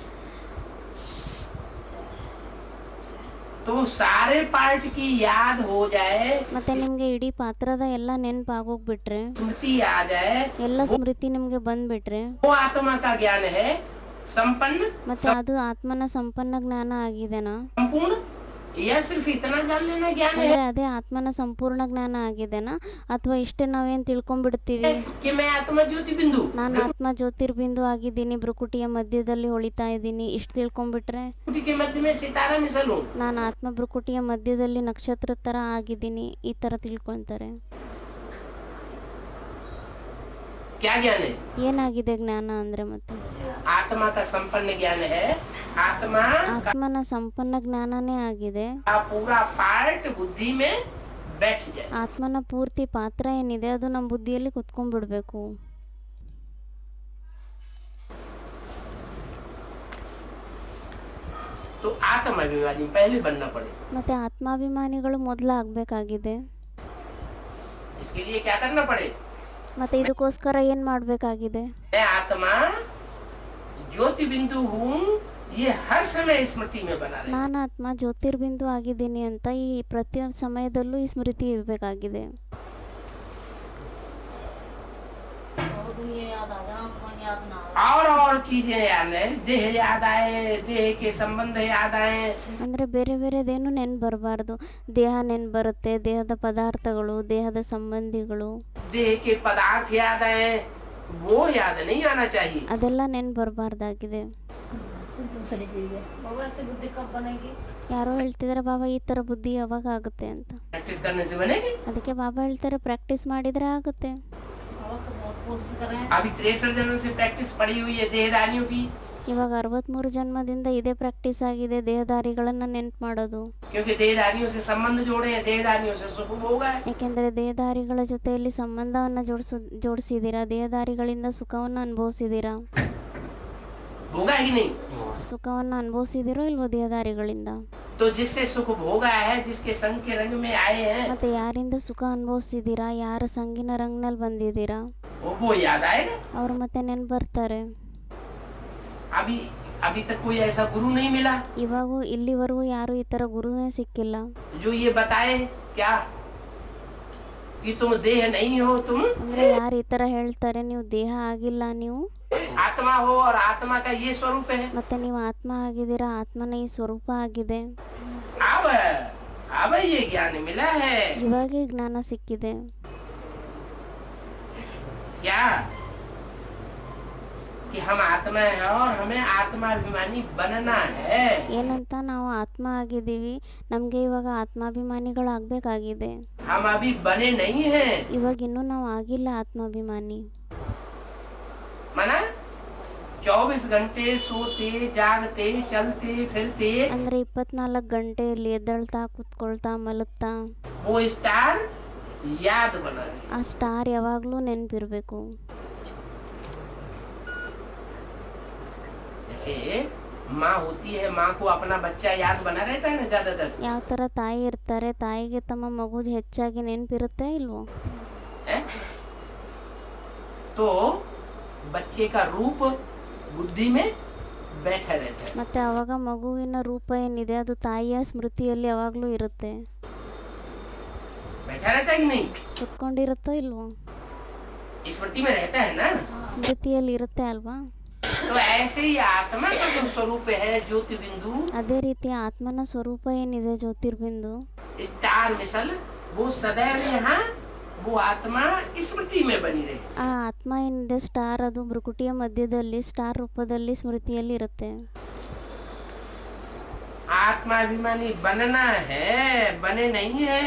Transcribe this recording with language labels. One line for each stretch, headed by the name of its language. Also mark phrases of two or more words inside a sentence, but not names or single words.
Hindi: तो सारे पार्ट की याद हो जाए,
Kannada: ಮತ್ತೆ ನಿಮಗೆ ಇಡೀ ಪಾತ್ರದ ಎಲ್ಲ ನೆನಪಾಗೋಗ್ಬಿಟ್ರೆ,
Hindi: स्मृति आ जाए,
Kannada: ಎಲ್ಲ ಸ್ಮೃತಿ ನಿಮಗೆ ಬಂದ್ಬಿಟ್ರೆ,
Hindi: वो आत्मा का ज्ञान है संपन्न
Kannada: ಮತ್ತೆ ಅದು ಆತ್ಮನ ಸಂಪನ್ನ ಜ್ಞಾನ ಆಗಿದೆನಾ?
Hindi: संपूर्ण, या सिर्फ इतना जान लेना ज्ञान है
Kannada: ಅಂದ್ರೆ ಅದೇ ಆತ್ಮನ ಸಂಪೂರ್ಣ ಜ್ಞಾನ ಆಗಿದೆನಾ? ಅಥವಾ ಇಷ್ಟೇ ನಾವೇನ್ ತಿಳ್ಕೊಂಡ್ಬಿಡ್ತೀವಿ,
Hindi: कि मैं आत्मा ज्योति बिंदु,
Kannada: ನಾನು ಆತ್ಮ ಜ್ಯೋತಿರ್ಬಿಂದು ಆಗಿದ್ದೀನಿ, ಭ್ರುಕುಟಿಯ ಮಧ್ಯದಲ್ಲಿ ಹೊಳಿತಾ ಇದ್ದೀನಿ, ಇಷ್ಟು ತಿಳ್ಕೊಂಡ್ಬಿಟ್ರೆ,
Hindi: भ्रकुटी के मध्य में सितारा मिसल हूँ।
Kannada: ನಾನು ಆತ್ಮ ಭ್ರುಕುಟಿಯ ಮಧ್ಯದಲ್ಲಿ ನಕ್ಷತ್ರ ತರ ಆಗಿದ್ದೀನಿ, ಈ ತರ ತಿಳ್ಕೊಂತಾರೆ.
Hindi: क्या ज्ञान है?
Kannada: ಏನಾಗಿದೆ ಜ್ಞಾನ ಅಂದ್ರೆ? ಮತ್ತೆ
Hindi: आत्मा का संपन्न ज्ञान है। आत्मा
Kannada: ಆತ್ಮನ ಸಂಪನ್ನ ಜ್ಞಾನನೇ ಆಗಿದೆ.
Hindi: का पूरा पार्ट बुद्धि में बैठ जाए।
Kannada: ಆತ್ಮನ ಪೂರ್ತಿ ಪಾತ್ರ ಏನಿದೆ ಅದು ನಮ್ಮ ಬುದ್ಧಿಯಲ್ಲಿ ಕುತ್ಕೊಂಡ್ಬಿಡ್ಬೇಕು.
Hindi: तो आत्माभिमानी पहले बनना पड़े।
Kannada: ಮತ್ತೆ ಆತ್ಮಾಭಿಮಾನಿಗಳು ಮೊದಲು ಆಗ್ಬೇಕಾಗಿದೆ.
Hindi: इसके लिए क्या करना पड़े?
Kannada: ಮತ್ತೆ ಇದಕ್ಕೋಸ್ಕರ ಏನ್ ಮಾಡ್ಬೇಕಾಗಿದೆ?
Hindi: मैं आत्मा ज्योति बिंदु हूँ, ये हर समय स्मृति में बना रहे।
Kannada: ನಾನು ಆತ್ಮ ಜ್ಯೋತಿರ್ಬಿಂದು ಆಗಿದ್ದೀನಿ ಅಂತ ಈ ಪ್ರತಿಯೊಂದು ಸಮಯದಲ್ಲೂ ಈ ಸ್ಮೃತಿ ಇರಬೇಕಾಗಿದೆ.
Hindi: और चीजें याद है, देह याद आए, देह के संबंध याद आए,
Kannada: ಅಂದರೆ ಬೇರೆ ಬೇರೆದೇನು ನೆನ್ಪು ಬರಬಾರ್ದು. ದೇಹ ನೆನ್ಪು ಬರುತ್ತೆ, ದೇಹದ ಪದಾರ್ಥಗಳು, ದೇಹದ ಸಂಬಂಧಿಗಳು,
Hindi: देह के पदार्थ याद आए, वो याद नहीं आना चाहिए।
Kannada: ಅದೆಲ್ಲ ನೆನ್ಪು ಬರಬಾರ್ದಾಗಿದೆ. ಯಾರೋ ಹೇಳ್ತಿದ್ದಾರೆ, ಬಾಬಾ ಈ ಥರ ಬುದ್ಧಿ ಯಾವಾಗ ಆಗುತ್ತೆ ಅಂತ.
Hindi: प्रैक्टिस करने से बनेगी।
Kannada: ಅದಕ್ಕೆ ಬಾಬಾ ಹೇಳ್ತಾರೆ, ಪ್ರಾಕ್ಟೀಸ್ ಮಾಡಿದರೆ ಆಗುತ್ತೆ.
Hindi: अभी 63 जन्म से प्रैक्टिस पड़ी हुई है देहदारियों की,
Kannada: ಇವಾಗ 63 ಜನ್ಮದಿಂದ ಇದೇ ಪ್ರಾಕ್ಟೀಸ್ ಆಗಿದೆ, ದೇಹದಾರಿಗಳನ್ನ ನೆನ್ಪು ಮಾಡೋದು.
Hindi: क्योंकि देहदारियों से संबंध जोड़े हैं, देहदारियों से सुख भोग है।
Kannada: ಯಾಕೆಂದರೆ ದೇಹದಾರಿಗಳ ಜೊತೆಯಲ್ಲಿ ಸಂಬಂಧವನ್ನು ಜೋಡಿಸಿದ್ದೀರಾ, ದೇಹದಾರಿಗಳಿಂದ ಸುಖವನ್ನು ಅನುಭವಿಸಿದ್ದೀರಾ.
Hindi: भोगा है कि नहीं?
Kannada: ಸುಖವನ್ನು ಅನುಭವಿಸಿದಿರೋ ಇಲ್ವೋ ದೇಹದಾರಿಗಳಿಂದ?
Hindi: तो जिससे सुख भोगा है, जिसके संग के रंग में आए हैं,
Kannada: ಮತ್ತೆ ಯಾರಿಂದ ಸುಖ ಅನುಭವಿಸಿದ್ದೀರಾ, ಯಾರ ಸಂಗಿನ ರಂಗ್ನಲ್ಲಿ ಬಂದಿದ್ದೀರಾ,
Hindi: वो याद आएगा।
Kannada: ಅವ್ರು ಮತ್ತೆ ನೆನ್ಪು ಬರ್ತಾರೆ.
Hindi: अभी अभी तक कोई ऐसा गुरु नहीं मिला
Kannada: ಇವಾಗೂ ಇಲ್ಲಿವರೆಗೂ ಯಾರು ಈ ಥರ ಗುರುವೇ ಸಿಕ್ಕಿಲ್ಲ,
Hindi: जो ये बताए क्या कि तुम देह नहीं हो, तुम
Kannada: ಅಂದ್ರೆ ಯಾರು ಈ ಥರ ಹೇಳ್ತಾರೆ, ನೀವು ದೇಹ ಆಗಿಲ್ಲ, ನೀವು
Hindi: आत्मा हो और आत्मा का ये स्वरूप है।
Kannada: ಮತ್ತೆ ನೀವು ಆತ್ಮ ಆಗಿದ್ದೀರಾ, ಆತ್ಮನ ಈ ಸ್ವರೂಪ ಆಗಿದೆ.
Hindi: अब ये ज्ञान मिला है
Kannada: ಇವಾಗೇ ಜ್ಞಾನ ಸಿಕ್ಕಿದೆ.
Hindi: क्या कि हम आत्मा है और हमें आत्माभिमानी बनना है।
Kannada: ಏನಂತ? ನಾವು ಆತ್ಮ ಆಗಿದ್ದೀವಿ, ನಮಗೆ ಇವಾಗ ಆತ್ಮಾಭಿಮಾನಿಗಳಾಗಬೇಕಾಗಿದೆ.
Hindi: हम अभी बने नहीं हैं।
Kannada: ಇವಾಗ ಇನ್ನೂ ನಾವು ಆಗಿಲ್ಲ ಆತ್ಮಾಭಿಮಾನಿ.
Hindi: माना 24 घंटे सोते जागते चलते फिरते,
Kannada: ಅಂದ್ರೆ 24 ಗಂಟೆಯಲ್ಲಿ ಎದ್ದೇಳ್ತಾ ಕುತ್ಕೊಳ್ತಾ ಮಲಗ್ತಾ
Hindi: वो स्टार याद बना रहे।
Kannada: ಆ ಸ್ಟಾರ್ ಯಾವಾಗಲೂ ನೆನಪಿರಬೇಕು.
Hindi: जैसे माँ होती है, माँ को अपना बच्चा याद बना रहता है ना ज्यादातर,
Kannada: ಯಾವ ಥರ ತಾಯಿ ಇರ್ತಾರೆ, ತಾಯಿಗೆ ತಮ್ಮ ಮಗುದು ಹೆಚ್ಚಾಗಿ ನೆನಪಿರುತ್ತೆ ಇಲ್ವೋ?
Hindi: है? तो बच्चे का रूप बुद्धि में बैठा रहता है।
Kannada: ಮತ್ತೆ ಅವಾಗ ಮಗುವಿನ ರೂಪ ಏನಿದೆ ಅದು ತಾಯಿಯ ಸ್ಮೃತಿಯಲ್ಲಿ ಯಾವಾಗಲೂ ಇರುತ್ತೆ.
Hindi: बैठा रहता है कि नहीं?
Kannada: ಕುತ್ಕೊಂಡಿರುತ್ತೋ ಇಲ್ವೋ?
Hindi: स्मृति में रहता है ना।
Kannada: ಸ್ಮೃತಿಯಲ್ಲಿ ಇರುತ್ತೆ ಅಲ್ವಾ?
Hindi: तो ऐसे ही आत्मा का जो स्वरूप है ज्योति बिंदु,
Kannada: ಅದೇ ರೀತಿ ಆತ್ಮನ ಸ್ವರೂಪ ಏನಿದೆ ಜ್ಯೋತಿರ್ಬಿಂದು,
Hindi: स्टार मिसल, वो सदैव यहाँ वो आत्मा स्मृति में बनी रहे।
Kannada: ಆ ಆತ್ಮ ಏನಿದೆ ಸ್ಟಾರ್, ಅದು ಭ್ರುಕುಟಿಯ ಮಧ್ಯದಲ್ಲಿ ಸ್ಟಾರ್ ರೂಪದಲ್ಲಿ ಸ್ಮೃತಿಯಲ್ಲಿ ಇರುತ್ತೆ.
Hindi: आत्माभिमानी बनना है, बने नहीं है।